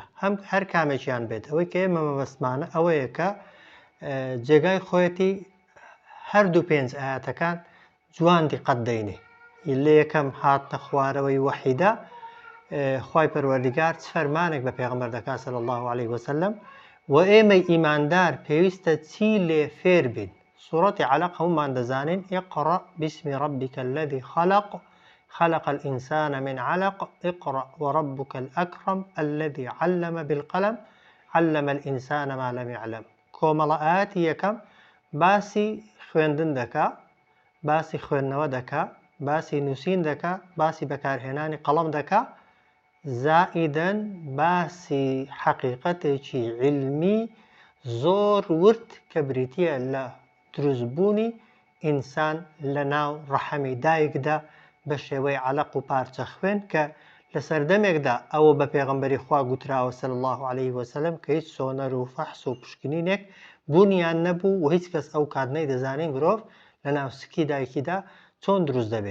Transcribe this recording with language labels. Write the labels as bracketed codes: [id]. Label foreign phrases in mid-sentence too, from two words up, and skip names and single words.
[ckb] هەر کامێکیان بێت، ئەوەی کە ئێمە مەبەستمانە ئەوەیە کە جێگای خۆیەتی هەردوو 5 ئایەتەکان جوان دیقەت دەینێ. لە یەکەم هاتنە خوارەوەی وەحیدا خوای پەروەردگار چ فەرمانێک بە پێغەمبەر دەکات [ar] صلی الله عليه وسلم [ckb] و ئێمەی ئیماندار پێویستە چی لێ فێر بین. سوورەتی عەلەق هەموومان دەزانین [ar] اقرأ باسم ربك الذي خلق خلق الإنسان من علق اقرأ وربك الأكرم الذي علم بالقلم علم الإنسان ما لم يعلم. [ckb] کۆمەڵە ئایەتی یەکەم باسی خوێندن دەکا، باسی خوێندنەوە دەکا، باسی نووسین دەکا، باسی بەکارهێنانی قەڵەم دەکا، زائیدەن باسی حەقیقەتێکی علمی زۆر ورد کە بریتیە لە دروستبوونی ئینسان لە ناو ڕەحەمی دایکدا بە شێوەی عەلەق و پارچە خوێن، کە لە سەردەمێکدا ئەوە بە پێغەمبەری خوا گوتراوە [ar] صلی الله عليه وسلم [ckb] کە هیچ سۆنەر و فەحس و پشکنینێک بوونیان نەبوو و هیچ کەس ئەو کات نەیدەزانێت مرۆڤ لە ناو سکی دایکیدا چۆن دروست دەبێ.